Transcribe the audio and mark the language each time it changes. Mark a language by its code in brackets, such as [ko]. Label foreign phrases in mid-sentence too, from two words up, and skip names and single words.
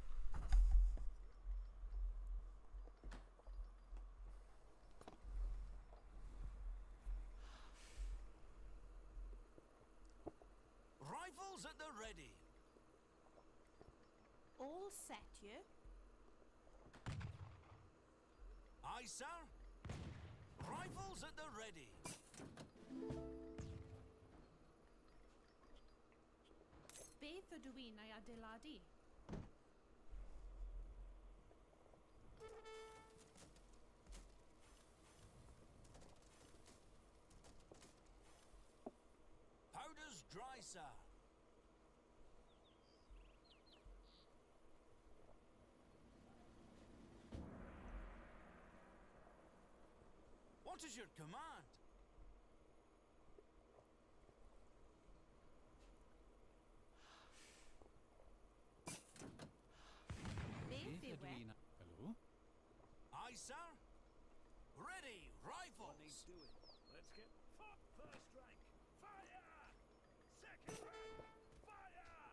[en] Rifles at the ready. All set you. Aye, sir. Rifles at the ready. [cy] Beth ydw i'n ei adeiladu? [en] Powder's dry, sir. What is your command? [cy] Beth yw e? [en] Hello? Aye, sir. Ready, rifles. Needs doing. Let's get first rank. Fire! Second rank. Fire!